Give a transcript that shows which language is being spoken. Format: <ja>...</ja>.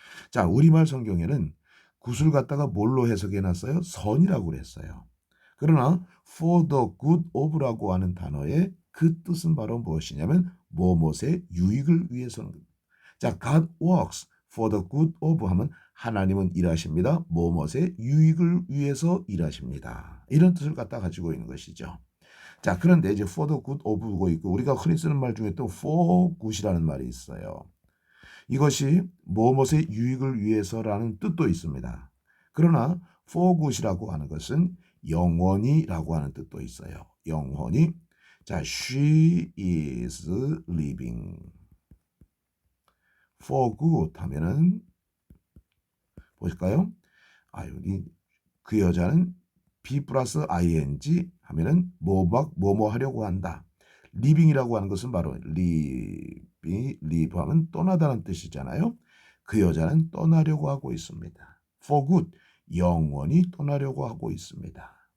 <ko>자, 우리말 성경에는 굿을 갖다가 뭘로 해석해 놨어요? 선이라고 그랬어요. 그러나</ko> <en>for the good of</en> <ko>라고 하는 단어의 그 뜻은 바로 무엇이냐면 뭐뭇의 유익을 위해서는. 자,</ko> <en>God works for the good of</en> <ko>하면 하나님은 일하십니다. 뭐뭇의 유익을 위해서 일하십니다. 이런 뜻을 갖다 가지고 있는 것이죠. 자, 그런데 이제</ko> <en>for the good of</en> <ko>고 있고 우리가 흔히 쓰는 말 중에 또</ko> <en>for good</en> <ko>이라는 말이 있어요. 이것이 무엇의 유익을 위해서라는 뜻도 있습니다. 그러나</ko> <en>for good</en> <ko>이라고 하는 것은 영원히라고 하는 뜻도 있어요. 영원히. 자,</ko> <en>she is living for good</en> <ko>하면은 보실까요? 여기 그 여자는 be 플러스 ing 하면은 뭐뭐 하려고 한다. living이라고 하는 것은 바로 live 하면 떠나다는 뜻이잖아요. 그 여자는 떠나려고 하고 있습니다.</ko> <en>for good</en> <ko>영원히 떠나려고 하고 있습니다.</ko>